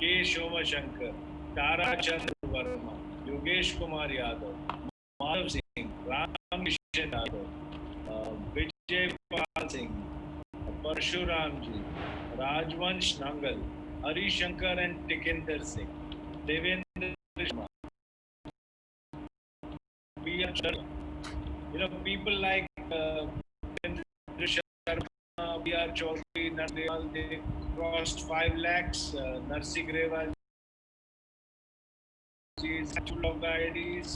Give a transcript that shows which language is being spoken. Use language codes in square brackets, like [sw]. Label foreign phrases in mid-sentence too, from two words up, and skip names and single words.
[en] Shoma Shankar, Tara Chandra Verma, Yogesh Kumar Yadav, Madhav Singh, Ram Kishan Yadav, Vijay Pal Singh, Parshuram ji, Rajvansh Nangal, Hari Shankar and Tikinder Singh, Devendra Sharma, people like Devendra Sharma, B.R. Chaudhary, Nandewal, they crossed 5 lakhs. Narsi Grewal is full of the IDs.